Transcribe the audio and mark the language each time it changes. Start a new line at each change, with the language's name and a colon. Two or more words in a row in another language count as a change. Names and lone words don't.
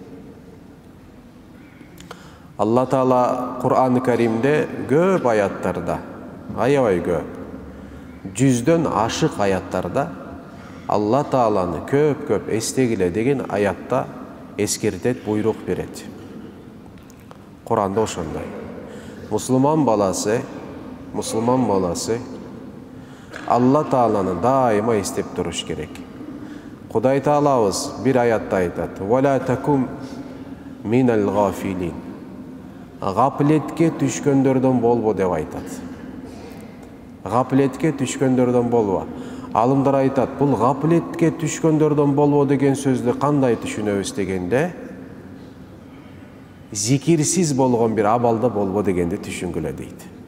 Kyrgyz: Алла Таала Кур'ан-ы Каримде көп аяттарда, аябай көп, 100дөн ашык аяттарда Алла Тааланы көп эстегиле деген аятта эскертет, буйрук берет. Кур'анда ошондой. Мусулман баласы Алла Тааланы дайыма эстеп туруш керек. Кудай Таалабыз бир аятта айтат:
Arabic: «ولا تكن من الغافلين».
Kyrgyz: Гаплетке түшкөндөрдөн болбо деп айтат. Гаплетке түшкөндөрдөн болбо. Алымдар айтат, бул гаплетке түшкөндөрдөн болбо деген сөздү кандай түшүнөбүз дегенде, зикирсиз болгон бир абалда болбо дегенди түшүнгүлө дейт.